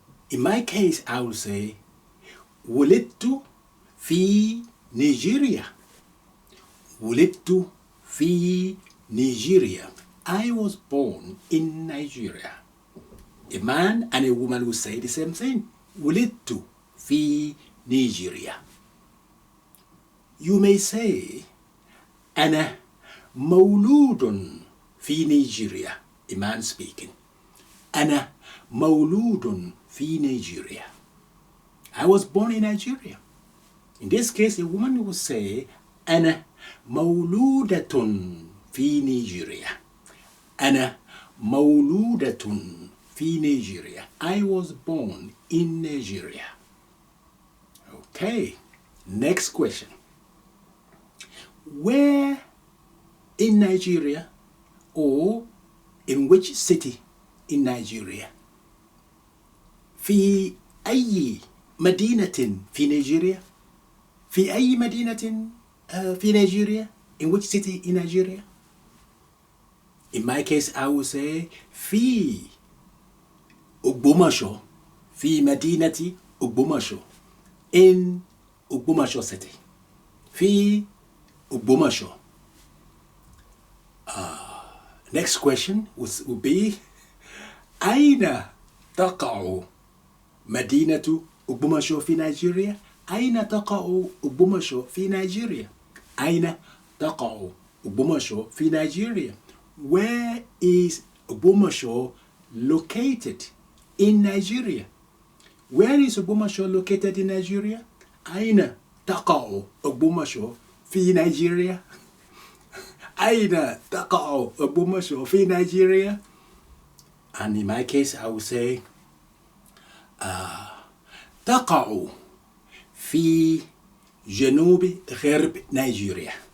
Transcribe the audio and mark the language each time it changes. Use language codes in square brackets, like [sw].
[en] In my case, I will say [ar] ولدت في نيجيريا. ولدت في نيجيريا. [en] I was born in Nigeria. A man and a woman will say the same thing. [ar] ولدت في نيجيريا. [en] You may say [ar] أنا مولود في نيجيريا. [en] A man speaking. [ar] أنا مولود في نيجيريا. [en] I was born in Nigeria. In this case, a woman will say [ar] أنا مولودة في نيجيريا. أنا مولودة في نيجيريا. [en] I was born in Nigeria. Okay, next question. Where in Nigeria or in which city in Nigeria? [ar] في أي مدينة في نيجيريا؟ في أي مدينة في نيجيريا? [en] In which city in Nigeria? In my case, I would say [ar] في Ogbomoso, في مدينة Ogbomoso, [en] in Ogbomoso city. [ar] في Ogbomoso. [en] Next question would be [ar] أين تقع مدينة Ogbomoso في نيجيريا؟ أين تقع Ogbomoso في نيجيريا؟ أين تقع Ogbomoso في نيجيريا? [en] Where is Ogbomoso located in Nigeria? Where is Ogbomoso located in Nigeria? [ar] أين تقع Ogbomoso في نيجيريا? أين تقع Ogbomoso في نيجيريا? [en] And in my case, I would say [ar] تقع في جنوب غرب نيجيريا.